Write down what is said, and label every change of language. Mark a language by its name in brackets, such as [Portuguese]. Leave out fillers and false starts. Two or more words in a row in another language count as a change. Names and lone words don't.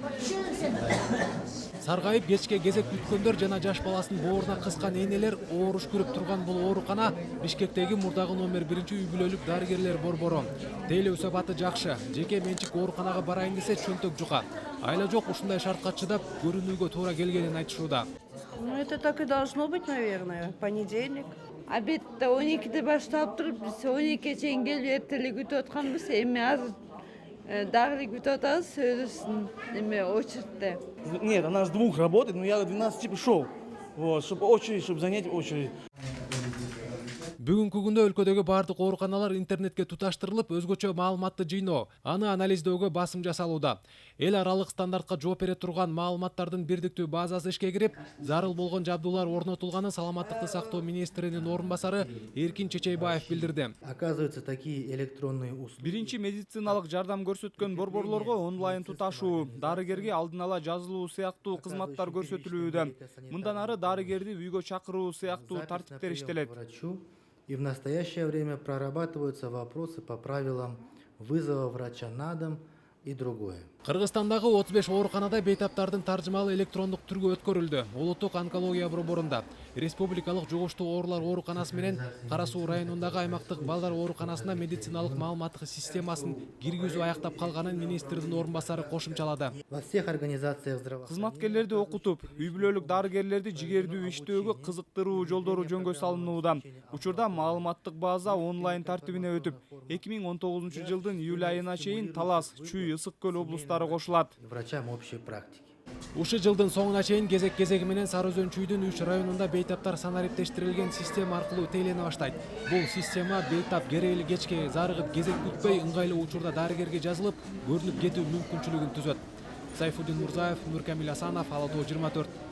[Kyrgyz] Саргайып кечке кезек күткөндөр жана жаш баласын бооруна кыскан энелер ооруш көрүп турган бул оорукана Бишкектеги мурдагы номер 1 үй бүлөлүк дарыгерлер борбору. Тейлөө сапаты жакшы, жеке менчик ооруканага барайын десе чөнтөк жука. Айла жок ушундай шартка чыдап көрүнүүгө туура келгенин айтышууда. [Russian] Ну это так и должно быть, наверное. Понедельник. [Kyrgyz] Обедте 12-де башталып туруп, биз 12-ге чейин келип эртелик күтүп атканбыз. Эми азыр дагы күтүп атабыз, сөзүсүн эме очередьте. [Russian] Нет, она с 2 работает, но я 12 пришел. Вот, чтобы очередь, чтобы занять очередь. [Kyrgyz] Бүгүнкү күндө өлкөдөгү бардык ооруканалар интернетке туташтырылып, өзгөчө маалыматты жыйноо, аны анализдөөгө басым жасалууда. Эл аралык стандартка жооп бере турган маалыматтардын бирдиктүү базасы ишке кирип, зарыл болгон жабдуулар орнотулганын Саламаттыкты сактоо министринин орун басары Эркин Чечейбаев билдирди. [Russian] Оказывается, такие электронные услуги. [Kyrgyz] Биринчи медициналык жардам көрсөткөн борборлорго онлайн туташуу, дарыгерге алдын ала жазылуу сыяктуу кызматтар көрсөтүлүүдө. Мындан ары дарыгерди үйгө чакыруу сыяктуу тартиптер иштелет. [Russian] И в настоящее время прорабатываются вопросы по правилам вызова врача на дом и другое. [Kyrgyz] Кыргызстандагы 35 ооруканада бейтаптардын таржымалы электрондук түргө өткөрүлдү. Улуттук онкология борборунда, Республикалык жугуштуу оорулар ооруканасы менен Кара Суу районундагы аймактык балдар ооруканасына медициналык маалыматтык системасын киргизүү аяктап калганын министрдин орун басары кошумчалады. [Russian] Во всех организациях здравоохранения [Kyrgyz] Кызматкерлерди окутуп, үй бүлөлүк дарыгерлерди жигердүү иштөөгө кызыктыруу жолдору жөнгө салынууда. Учурда маалыматтык база онлайн тартибине өтүп, 2019 жылдын июль айына чейин Талас, Чүй, Ысык Көл облустары кошулат. [Russian] Врачам общей практики. [Kyrgyz] Ушул жылдын соңуна чейин кезек-кезеги менен Сары Өзөн Чүйдүн 3 районунда бейтаптар санариптештирилген система аркылуу тейлене баштайт. Бул система бейтап керели кечке зарыгып кезек күтпөй ыңгайлуу учурда дарыгерге жазылып, көрүнүп кетүү мүмкүнчүлүгүн түзөт. Сайфуддин Мурзаев, Нуркамил Асанов, Ала Тоо 24.